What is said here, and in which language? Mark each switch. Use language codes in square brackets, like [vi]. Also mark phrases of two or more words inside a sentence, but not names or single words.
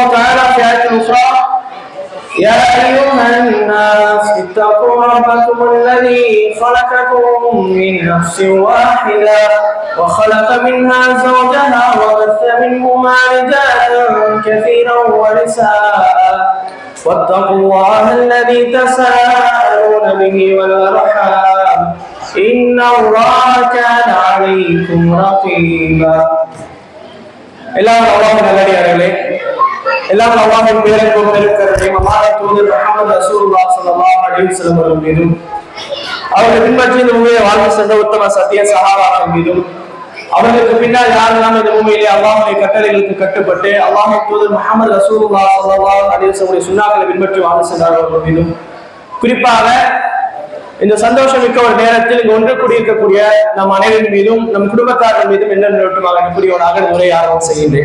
[ar] تعالى في آية أخرى يا أيها الناس اتقوا ربكم الذي خلقكم من نفس واحدة وخلق منها زوجها وبث منهما رجالا كثيرا ونساء واتقوا الله الذي تساءلون به والأرحام إن الله كان عليكم رقيبا [ta] எல்லாம் அல்லாஹ்வின் நல்லடியார்களே, எல்லாம் அல்லாஹ்வின் பேரன்பும் பெருக்கருணையும் அல்லாஹ்வின் தூதர் முஹம்மது ரசூலுல்லாஹி [ar] صلى الله عليه وسلم [ta] அவர்கள் மீதும் அவர்கள் பின்பற்றி இந்த பூமியை வாழ்ந்து சென்ற உத்தம சத்திய சஹாபாக்கள் மீதும் அவர்களுக்கு பின்னால் யாரெல்லாம் இந்த பூமியிலே அல்லாஹ்வுடைய கட்டளைகளுக்கு கட்டுப்பட்டு அல்லாஹ்வின் தூதர் முஹம்மது ரசூலுல்லாஹி [ar] صلى الله عليه وسلم [ta] சுன்னாக்களை பின்பற்றி வாழ்ந்து சென்றார்கள் மீதும் குறிப்பாக இந்த சந்தோஷம் மிக்க ஒரு நேரத்தில் இங்கு ஒன்று கூடியிருக்கக்கூடிய நம் அனைவரின் மீதும் நம் குடும்பத்தார்கள் மீதும் என்ன நிறுவனமாக கூடியவனாக உரை ஆரம்பம் செய்கின்றேன்.